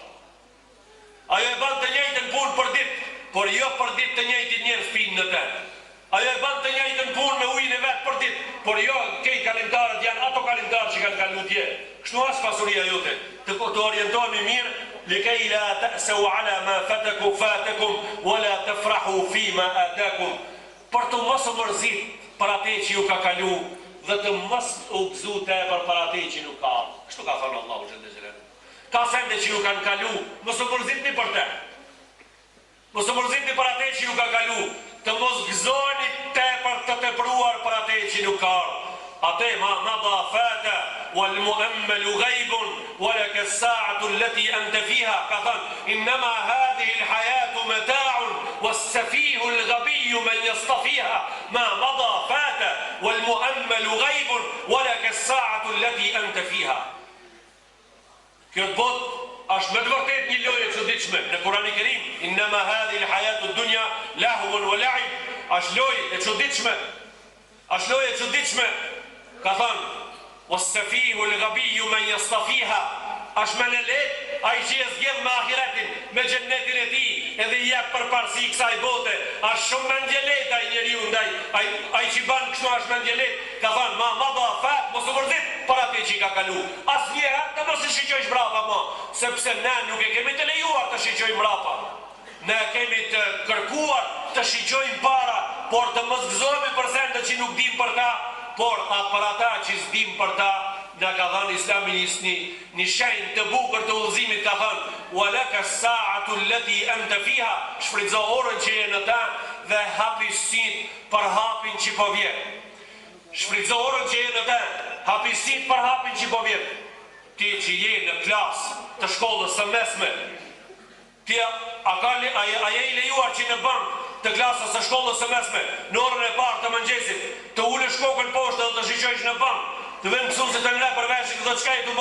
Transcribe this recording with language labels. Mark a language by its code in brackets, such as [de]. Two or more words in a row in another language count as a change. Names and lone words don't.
[sq] Ajo e ban të njëjtën punë për ditë, por jo për ditë të njëjtit njerëz pinë në te. Ajo e bën të njëjtën punë me ujin e vet për ditë, por jo këto kalimtarët janë ato kalimtarë që kanë kaluar dje. Kështu as pasuria jote. Të orientohemi mirë, [ar] لكي لا تأسوا على ما فاتكم ولا تفرحوا فيما آتاكم. [sq] Për të mos u mërzit për atë që ju ka kalu dhe të mos u gëzu tepër për atë që nuk ka. Kështu ka thënë Allahu [ar] جل جلاله. [sq] Ka sende që ju kanë kalu, mos u mërzitni për të. Mos u mërzitni për atë që ju ka kalu, të mos gëzoni tepër të tepruar për atë që nuk ka. [ar] Atë ما مضى فات والمؤمل غيب ولك الساعة التي أنت فيها. [sq] Ka thënë [ar] إنما هذه الحياة متاع والسفيه الغبي من يستفيها. ما مضى فات والمؤمل غيب ولك الساعة التي أنت فيها. [sq] Kjo botë është me të vërtet një lojë e çuditshme në Kur'anin e Kerim. [ar] إنما هذه الحياة الدنيا لهو ولعب. [sq] Është lojë e çuditshme. Është lojë e çuditshme. Ka thënë [ar] والسفيه الغبي من يستفيها. [sq] Është më në lehtë ai që e zgjedh me ahiretin, me xhennetin e tij, edhe i jep përparësi kësaj bote. Është shumë më ndjelet ai njeriu ndaj ai që bën kështu është më ndjelet. Ka thënë [ar] ما مضى فات [sq] mos u vërdit për atë që ka kalu. Asnjëherë të mos e shiqojsh mbrapa më, sepse ne nuk e kemi të lejuar të shiqojmë mbrapa. Ne kemi të kërkuar të shiqojmë para, por të mos gëzohemi për sende që nuk dim për ta, por për ata që s'dim për ta. Nga ka thënë Islami një shenjë të bukur të udhëzimit, ka thënë [ar] ولك الساعة التي أنت فيها, [sq] shfrytëzo orën që je në ta dhe hapi syt për hapin që po vjen. Shfrytëzo orën që je në ta, hapi syt për hapin që po vjen. Ti që je në klasë të shkollës së mesme, ti a je i lejuar që në bank të klasës së shkollës së mesme, në orën e parë të mëngjesit, të ulesh kokën poshtë dhe të shiqojsh në bank, të vend mësuesit të ngrejnë për veshin dhe çka i të bë?